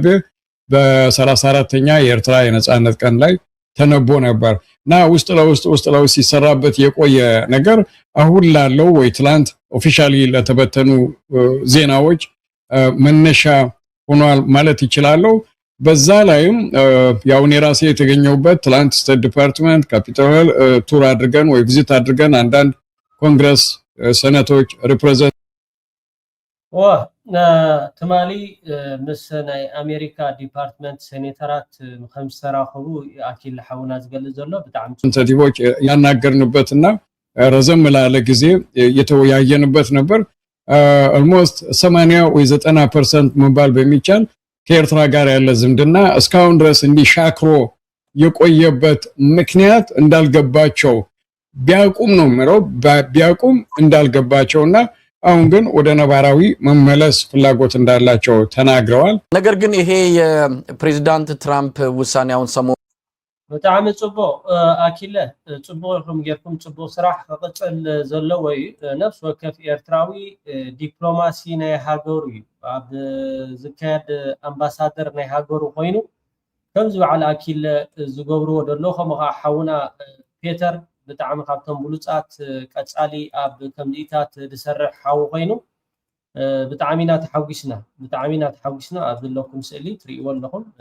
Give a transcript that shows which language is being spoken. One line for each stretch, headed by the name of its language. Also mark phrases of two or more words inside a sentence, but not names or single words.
Amharic: በ34ኛ የኤርትራ የነጻነት ቀን ላይ ተነቦ ነበር እና ውስጥ ለውስጥ ሲሰራበት የቆየ ነገር አሁን ላለው ወይ ትላንት ኦፊሻሊ ለተበተኑ ዜናዎች መነሻ ሆኗል ማለት ይችላል። በዛ ላይም ያው እኔ ራሴ የተገኘሁበት ትላንት ስቴት ዲፓርትመንት
English: capital tour
Amharic: አድርገን ወይ ቪዚት አድርገን አንዳንድ ኮንግረስ ሰነቶች ሪፕሬዘንት
Tigrinya: ትማሊ ምስ ናይ አሜሪካ ዲፓርትመንት ሴኔተራት ከም ዝተራኸቡ አኪል ሓውና ዝገልጽ ዘሎ ብጣዕሚ
Amharic: ሰንቲቮች ያናገርንበትና ረዘም ላለ ጊዜ የተወያየንበት ነበር። ኦልሞስት 80 ወይ 90% መባል በሚቻል ከኤርትራ ጋር ያለ ዝምድና እስካሁን ድረስ እንዲሻክሮ የቆየበት ምክንያት እንዳልገባቸው ቢያቁም ነው ምረው ቢያቁም እንዳልገባቸውና አሁን ግን ወደ ነባራዊ መመለስ ፍላጎት እንዳላቸው ተናግረዋል። ነገር ግን ይሄ የፕሬዝዳንት ትራምፕ ውሳኔ አሁን ሰሞኑን
Tigrinya: ብጣዕሚ ጽቡቕ አኪለ ጽቡቕ ኢኹም ጌርኩም ጽቡቕ ስራሕ ክቅፅል ዘሎ ወይ ነፍስ ወከፍ ኤርትራዊ ዲፕሎማሲ ናይ ሃገሩ እዩ ኣብ ዝካየድ ኣምባሳደር ናይ ሃገሩ ኮይኑ ከምዚ በዓል አኪለ ዝገብርዎ ደሎ ከምኡ ከዓ ሓውና ፔተር ብጣዕሚ ካብቶም ብሉፃት ቀፃሊ ኣብ ከምዚታት ዝሰርሕ ሓው ኮይኑ ብጣዕሚ ኢና ተሓጒስና ኣብ ዘለኩም ስእሊ ትሪእዎ ኣለኹም